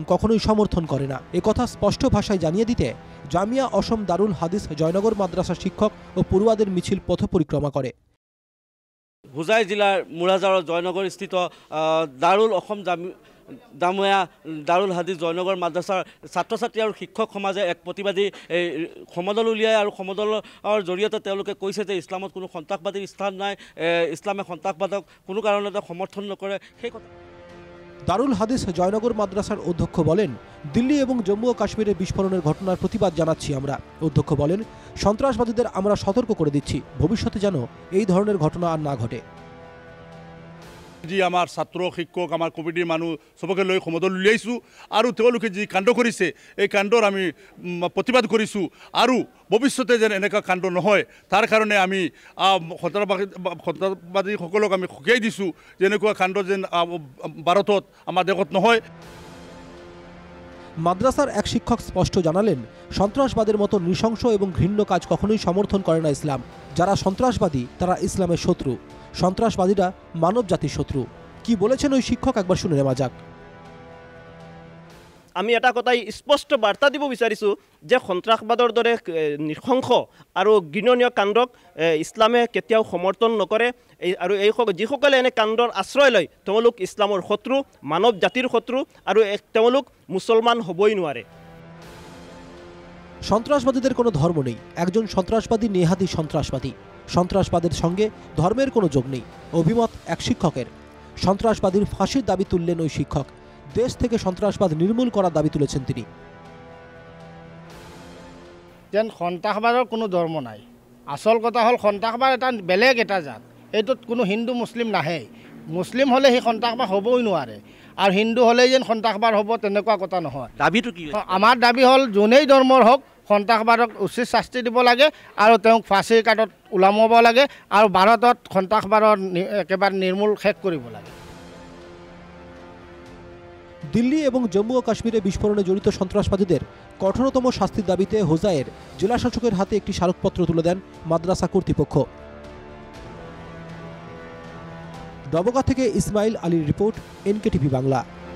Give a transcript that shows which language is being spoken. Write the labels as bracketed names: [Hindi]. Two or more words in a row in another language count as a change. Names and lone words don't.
[Bangla] কখনোই সমর্থন করে না, একথা স্পষ্ট ভাষায় জানিয়ে দিতে জামিয়া অসম দারুল হাদিস জয়নগর মাদ্রাসার শিক্ষক ও পড়ুয়াদের মিছিল পথ পরিক্রমা করে। [Assamese] হোজাই জিলাৰ মোৰাঝাড়ৰ জয়নগৰ স্থিত দাৰুল অসম জামিয়া দাৰুল হাদিস জয়নগৰ মাদ্ৰাছাৰ ছাত্ৰ ছাত্ৰী আৰু শিক্ষক সমাজে এক প্ৰতিবাদী সমদল উলিয়ায় আৰু সমদলৰ জৰিয়তে তেওঁলোকে কৈছে যে ইছলামত কোনো সন্ত্ৰাসবাদীৰ স্থান নাই, ইছলামে সন্ত্ৰাসবাদক কোনো কাৰণতে সমৰ্থন নকৰে। [Bangla] সেই কথা দারুল হাদিস জয়নগর মাদ্রাসার অধ্যক্ষ বলেন, দিল্লি এবং জম্মু ও কাশ্মীরের বিস্ফোরণের ঘটনার প্রতিবাদ জানাচ্ছি আমরা। অধ্যক্ষ বলেন, সন্ত্রাসবাদীদের আমরা সতর্ক করে দিচ্ছি, ভবিষ্যতে যেন এই ধরনের ঘটনা আর না ঘটে। [Assamese] যি আমাৰ ছাত্ৰ শিক্ষক আমাৰ কমিটিৰ মানুহ সবকে লৈ সমদল উলিয়াইছোঁ আৰু তেওঁলোকে যি কাণ্ড কৰিছে এই কাণ্ডৰ আমি প্ৰতিবাদ কৰিছোঁ আৰু ভৱিষ্যতে যেন এনেকুৱা কাণ্ড নহয় তাৰ কাৰণে আমি সন্ত্ৰাসবাদীসকলক আমি সকীয়াই দিছোঁ, যেনেকুৱা কাণ্ড যেন ভাৰতত আমাৰ দেশত নহয়। [Bangla] মাদ্রাসার এক শিক্ষক স্পষ্ট জানালেন, সন্ত্রাসবাদের মতো নৃশংস এবং ঘৃণ্য কাজ কখনোই সমর্থন করে না ইসলাম। যারা সন্ত্রাসবাদী তারা ইসলামের শত্রু, সন্ত্রাসবাদীরা মানব জাতির শত্রু। কি বলেছেন ওই শিক্ষক একবার শুনে নেওয়া যাক। [Assamese] আমি এটা কথাই স্পষ্ট বাৰ্তা দিব বিচাৰিছোঁ যে সন্ত্ৰাসবাদৰ দৰে নৃশংস আৰু ঘৃণনীয় কাণ্ডক ইছলামে কেতিয়াও সমৰ্থন নকৰে আৰু যিসকলে এনে কাণ্ডৰ আশ্ৰয় লয় তেওঁলোক ইছলামৰ শত্ৰু, মানৱ জাতিৰ শত্ৰু আৰু তেওঁলোক মুছলমান হ'বই নোৱাৰে। [Bangla] সন্ত্রাসবাদীদের কোনো ধর্ম নেই, একজন সন্ত্রাসবাদী নেহাতই সন্ত্রাসবাদী। সন্ত্রাসবাদের সঙ্গে ধর্মের কোনো যোগ নেই, অভিমত এক শিক্ষকের। সন্ত্রাসবাদীর ফাঁসির দাবি তুললেন ওই শিক্ষক। দেশ থেকে সন্ত্রাসবাদ নির্মূল করার দাবি তুলেছেন তিনি। [Assamese] যেন সন্ত্ৰাসবাদৰ কোনো ধৰ্ম নাই, আসল কথা হ'ল সন্ত্ৰাসবাদ এটা বেলেগ এটা জাত, এইটোত কোনো হিন্দু মুছলিম নাহে। মুছলিম হ'লে সেই সন্ত্ৰাসবাদ হ'বই নোৱাৰে আৰু হিন্দু হ'লেই যেন সন্ত্ৰাসবাদ হ'ব তেনেকুৱা কথা নহয়। দাবীটো কি? আমাৰ দাবী হ'ল যোনেই ধৰ্মৰ হওক সন্ত্ৰাসবাদক উচিত শাস্তি দিব লাগে আৰু তেওঁক ফাঁচীৰ কাঠত ওলামাব লাগে আৰু ভাৰতত সন্ত্ৰাসবাদৰ একেবাৰে নিৰ্মূল শেষ কৰিব লাগে। [Bangla] দিল্লি এবং জম্মু ও কাশ্মীরে বিস্ফোরণে জড়িত সন্ত্রাসবাদীদের কঠোরতম শাস্তির দাবিতে হোজাইয়ের জেলাশাসকের হাতে একটি স্মারকপত্র তুলে দেন মাদ্রাসা কর্তৃপক্ষ। ডবগা থেকে ইসমাইল আলীর রিপোর্ট, NKTV বাংলা।